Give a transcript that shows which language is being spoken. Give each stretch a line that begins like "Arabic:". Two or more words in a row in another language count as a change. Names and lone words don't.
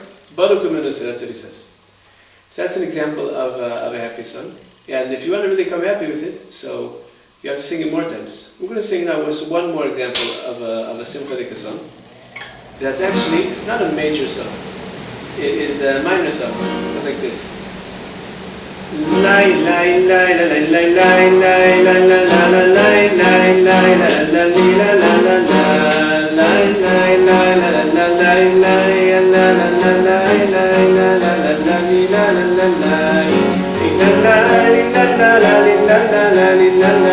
English: It's Baruch U'Menusa, that's what he says. So that's an example of a happy song. And if you want to really come happy with it, so you have to sing it more times. We're going to sing now one more example of a simcha song. That's actually, it's not a major song. It is a minor song. It goes like this. Lai lai lai la lai lai lai lai la la la la lai lai lai la la la la la la lai lai lai la la la lai lai la la la lai lai la la la la la la lai la la la la la la la la